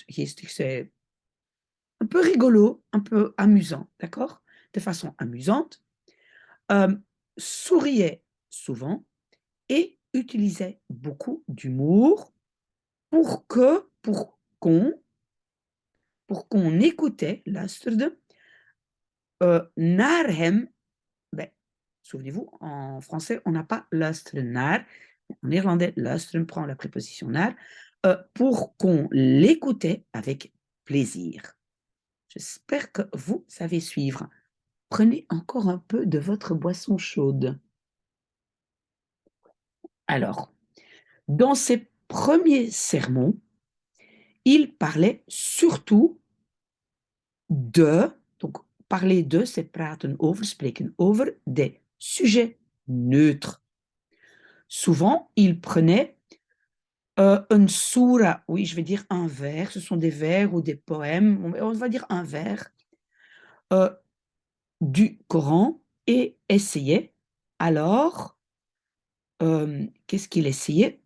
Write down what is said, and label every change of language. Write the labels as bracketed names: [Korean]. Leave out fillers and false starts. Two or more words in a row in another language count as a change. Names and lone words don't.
[French] Geestig, c'est un peu rigolo, un peu amusant, d'accord? De façon amusante. Souriait souvent et utilisait beaucoup d'humour pour qu'on écoutait, [Dutch] luisterde, naar hem. [French] Souvenez-vous, en français, on n'a pas [Dutch] luisteren naar. [French] En néerlandais, luisteren prend la préposition naar, pour qu'on l'écoutait avec plaisir. J'espère que vous savez suivre. Prenez encore un peu de votre boisson chaude. Alors, dans ses premiers sermons, il parlait surtout de, donc parler de, c'est [Dutch] praten over, spreken over, [French] des sujets neutres. Souvent, il prenait un soura, oui, je vais dire un vers, ce sont des vers ou des poèmes, on va dire un vers euh, du Coran et essayait alors, qu'est-ce qu'il essayait?